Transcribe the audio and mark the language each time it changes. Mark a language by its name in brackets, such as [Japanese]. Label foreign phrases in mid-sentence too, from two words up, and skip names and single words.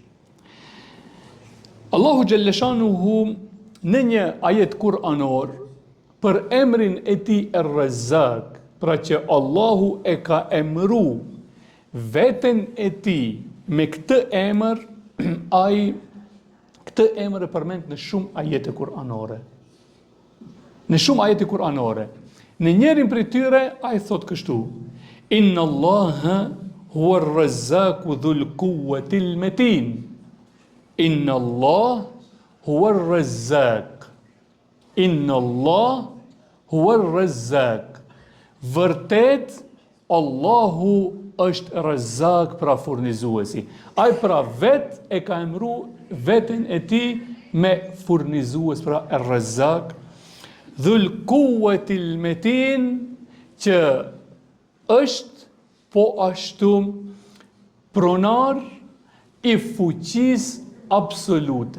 [Albanian] Allahu Gjelleshanuhu në një ajet kuranor për emrin e tij Er-Razzaq, pra që Allahu e ka emru veten e tij me këtë emër, këtë emër e përmend në shumë ajete kuranore. Në shumë ajete kuranore. Në njërin prej tyre ai thot kështu: [Arabic] إن الله هو الرزاق ذو القوة المتين. إن الله هو الرزاق. إن الله هو الرزاق. [Albanian] Vërtet Allahu është Razzaq, pra furnizuesi. Ai pra vet e ka emru veten e tij me furnizues, pra Razzaq. [Arabic] ذو القوة المتين, [Albanian] që është po ashtu pronar i fuqisë absolute.